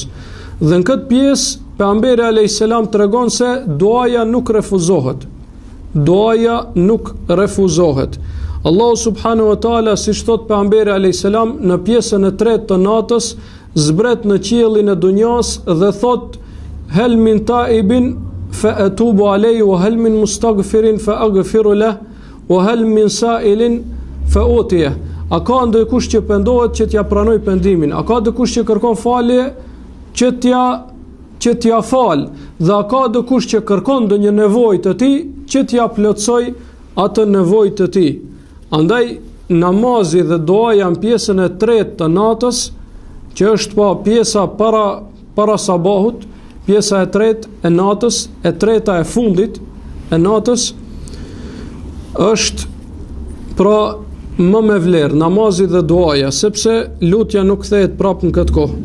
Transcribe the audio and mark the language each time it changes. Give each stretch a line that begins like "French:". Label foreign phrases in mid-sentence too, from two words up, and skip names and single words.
Albanian: Dhe në këtë pjesë, pejgamberi
Arabic: عليه السلام
Albanian: tregon se duaja nuk refuzohet. Duaja nuk refuzohet. Allahu
Arabic: سبحانه وتعالى,
Albanian: siç thot pejgamberi
Arabic: عليه السلام,
Albanian: në pjesën e tretë të natës zbret në qiellin e dunjas dhe thot:
Arabic: هل من تائب فأتوب عليه وهل من مستغفر فأغفر له وهل من سائل فأعطيه.
Albanian: A ka ndonjëkush që pendohet që t'ja pranoj pendimin? A ka dikush që kërkon falje që t'ja fal? Dhe a ka dikush që kërkon ndonjë nevojë të tij që t'ja plotësoj atë nevojë të tij? Andaj namazi dhe duaja janë pjesën e tretë të natës, që është pa pjesa para sabahut, pjesa e tretë e natës, e treta e fundit e natës, është pra më me vlerë namazi dhe duaja, sepse lutja nuk kthehet prapë në këtë kohë.